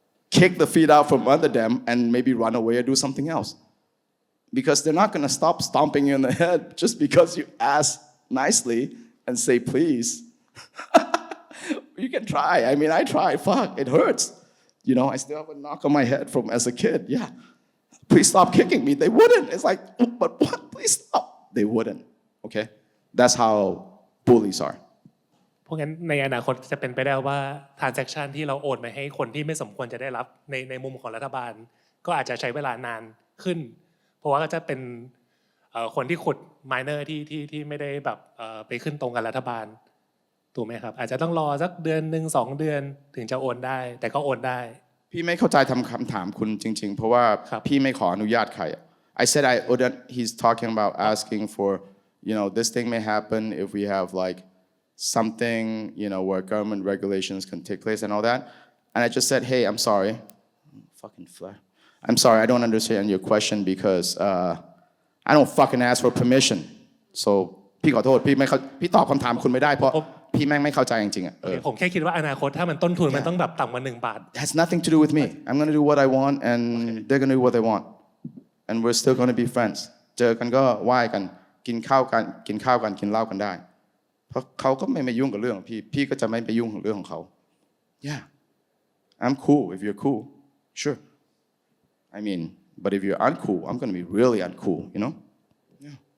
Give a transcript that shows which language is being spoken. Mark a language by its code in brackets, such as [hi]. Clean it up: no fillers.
[en] kick the feet out from under them and maybe run away or do something else because they're not going to stop stomping you in the head just because you ask nicely and say please you can try I mean I try fuck it hurts you know I still have a knock on my head from as a kid yeah please stop kicking me they wouldn't it's like but what please stop they wouldn't okay that's how bullies are [th] เพราะงั้นในอนาคตจะเป็นไปได้ว่า transaction ที่เราโอนไปให้คนที่ไม่สมควรจะได้รับในมุมของรัฐบาลก็อาจจะใช้เวลานานขึ้นเพราะว่าก็จะเป็นคนที่ขุด miner ที่ไม่ได้แบบไปขึ้นตรงกับรัฐบาลถูกไหมครับอาจจะต้องรอสักเดือนนึง2 เดือนถึงจะโอนได้แต่ก็โอนได้ พี่ไม่เข้าใจคำถามคุณจริงๆเพราะว่าพี่ไม่ขออนุญาตใคร [en] I said I wouldn't he's talking about asking for you know this thing may happen if we have like something you know where government regulations can take place and all that and I just said hey I'm sorry fucking flare I'm sorry I don't understand your question because I don't fucking ask for permission so [th] พี่ขอโทษพี่ตอบคำถามคุณไม่ได้เพราะพี่แม่งไม่เข้าใจจริงๆอ่ะ ผมแค่คิดว่าอนาคตถ้ามันต้นทุนมันต้องแบบต่ำกว่า1 บาท [en] It has nothing to do with me I'm gonna do what I want and they're gonna do what they want and we're still gonna be friends [th] เจอกันก็ไหว้กันกินข้าวกันกินเหล้ากันได้เพราะเขาก็ไม่ยุ่งกับเรื่องของพี่ก็จะไม่ไปยุ่งกับเรื่องของเขา [en] Yeah I'm cool if you're cool sure I mean but if you're uncool I'm gonna be really uncool you know yeah